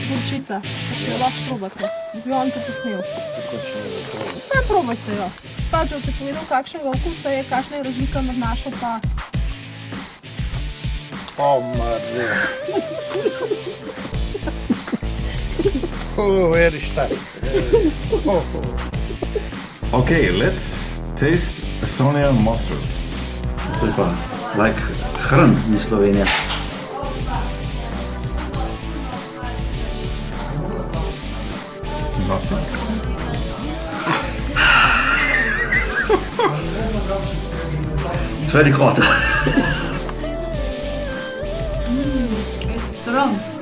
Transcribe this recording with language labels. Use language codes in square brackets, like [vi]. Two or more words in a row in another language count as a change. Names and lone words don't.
[sl] vročica, pa če jo lahko probate. Bi on te posnel. Vse probajte jo. Pač bom ti povedal, kakšnega okusa je, kakšna je razlika med našo pa... [en] Very stark. Okay, let's taste Estonian mustard. [sl] To je pa like hrn in Slovenija. [en] Nothing. It's very hot. It's strong.